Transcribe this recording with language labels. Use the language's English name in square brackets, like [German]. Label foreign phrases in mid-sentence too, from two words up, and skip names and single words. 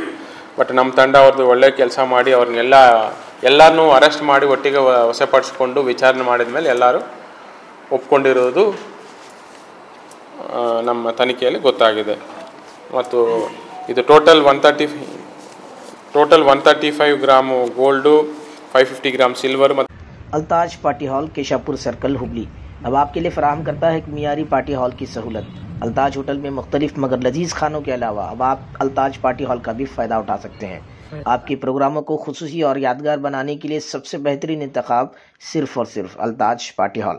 [Kannada] ಬಟ್ ನಮ್ಮ ತಂಡ ಅವ್ರದ್ದು ಒಳ್ಳೆ ಕೆಲಸ ಮಾಡಿ ಎಲ್ಲರನ್ನೂ ಅರೆಸ್ಟ್ ಮಾಡಿ ಒಟ್ಟಿಗೆ ವಶಪಡಿಸ್ಕೊಂಡು ವಿಚಾರಣೆ ಮಾಡಿದ ಮೇಲೆ ಎಲ್ಲರೂ ಒಪ್ಕೊಂಡಿರೋದು ನಮ್ಮ ತನಿಖೆಯಲ್ಲಿ ಗೊತ್ತಾಗಿದೆ. ಮತ್ತು ಇದು ಟೋಟಲ್ 135 [English] gram gold, [Kannada] 550 [English] gram silver. [Urdu] الطاز پارٹی ہال، کیشاپور سرکل، ہبلی اب آپ کے لیے فراہم کرتا ہے ایک معیاری پارٹی ہال کی سہولت. الطاز ہوٹل میں مختلف مگر لذیذ کھانوں کے علاوہ اب آپ الطاز پارٹی ہال کا بھی فائدہ اٹھا سکتے ہیں. آپ کے پروگراموں کو خصوصی اور یادگار بنانے کے لیے سب سے بہترین انتخاب صرف اور صرف الطاز پارٹی ہال.